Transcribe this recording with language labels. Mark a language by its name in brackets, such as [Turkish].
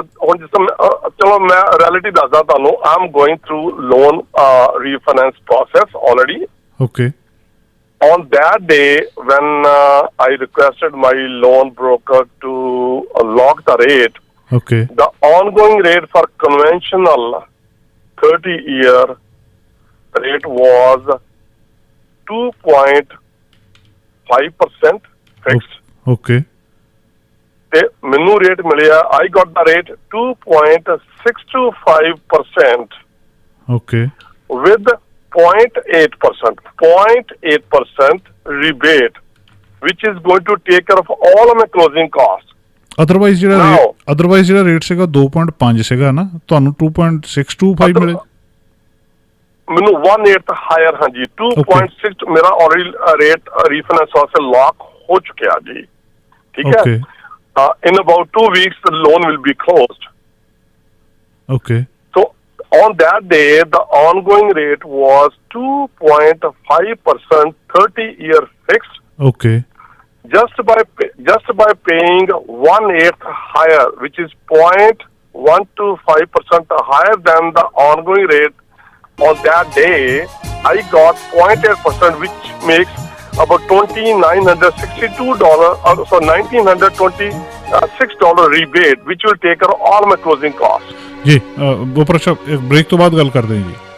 [Punjabi] ਹੁਣ ਜਿਸ ਤਰ੍ਹਾਂ ਚਲੋ ਮੈਂ ਰਿਐਲਿਟੀ ਦੱਸਦਾ ਤੁਹਾਨੂੰ, [English] I am going through loan refinance process already. Okay On that day, when I requested my loan broker to lock the rate, okay the ongoing rate for conventional 30-year rate was 2.5% fixed. Okay [Punjabi] ਤੇ ਮੈਨੂੰ rate ਮਿਲਿਆ, [English] I got the rate 2.625% okay with 0.8% rebate, which is going to take care of all of my closing costs. [Punjabi] Otherwise ਜਿਹੜਾ [English] Now- [Punjabi] otherwise ਜਿਹੜਾ rate ਸੀਗਾ 2.5 ਸੀਗਾ ਨਾ, ਤੁਹਾਨੂੰ 2.625 ਮਿਲੇ। ਮੈਨੂੰ 1/8 ਹਾਇਰ, ਹਾਂਜੀ 2.6 ਮੇਰਾ ਆਲਰੇਡੀ ਰੇਟ ਰੀਫਾਈਨੈਂਸ ਵਾਸਤੇ ਲੌਕ ਹੋ ਚੁੱਕਿਆ ਜੀ। ਠੀਕ ਹੈ, okay [English] in about 2 weeks the loan will be closed. Okay So on that day the ongoing rate was 2.5% 30-year fixed, okay just by paying 1/8 higher, which is 0.125% higher than the ongoing rate. On that day I got 0.8%, which makes about $2,962 so $1,926 rebate, which will take care of all my closing costs. [Punjabi] ਜੀ ਬੋਪਰਾ ਸਾਹਿਬ ਇੱਕ break ਤੋਂ ਬਾਅਦ ਗੱਲ ਕਰਦੇ ਹਾਂ ਜੀ।